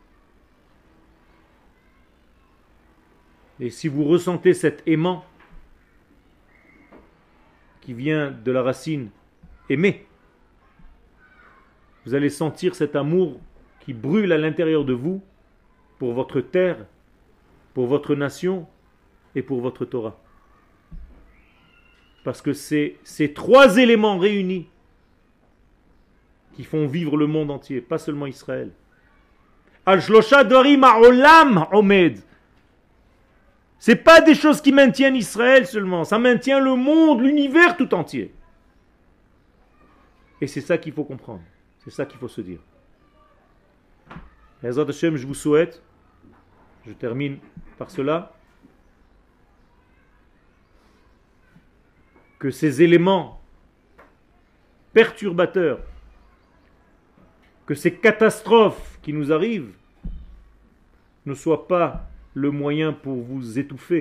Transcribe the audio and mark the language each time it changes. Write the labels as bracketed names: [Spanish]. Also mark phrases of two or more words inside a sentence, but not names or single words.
[French] Et si vous ressentez cet aimant qui vient de la racine aimer, vous allez sentir cet amour qui brûle à l'intérieur de vous pour votre terre, pour votre nation et pour votre Torah. Parce que c'est ces trois éléments réunis qui font vivre le monde entier, pas seulement Israël. [Hebrew] על שלושה דברים העולם עומד. [French] C'est pas des choses qui maintiennent Israël seulement, ça maintient le monde, l'univers tout entier. Et c'est ça qu'il faut comprendre, c'est ça qu'il faut se dire. [Hebrew] עזרת השם, [French] je vous souhaite, je termine par cela, que ces éléments perturbateurs, que ces catastrophes qui nous arrivent ne soient pas le moyen pour vous étouffer.